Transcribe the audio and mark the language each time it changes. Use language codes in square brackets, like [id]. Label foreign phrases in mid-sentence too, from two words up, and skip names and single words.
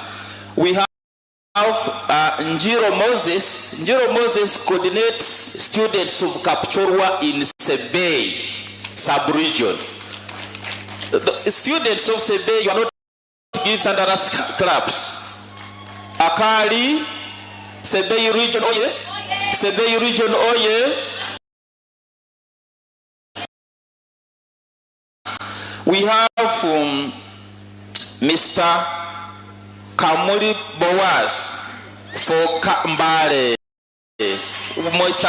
[en] We have Njiro Moses. Njiro Moses coordinates students of Kapchorwa in Sebei sub-region. The students of Sebei, you are not give under us clubs. Ahari, Sebei region, oye. Sebei region, oye. We have Mr. Kamuli Boaz for Mbale. Mr.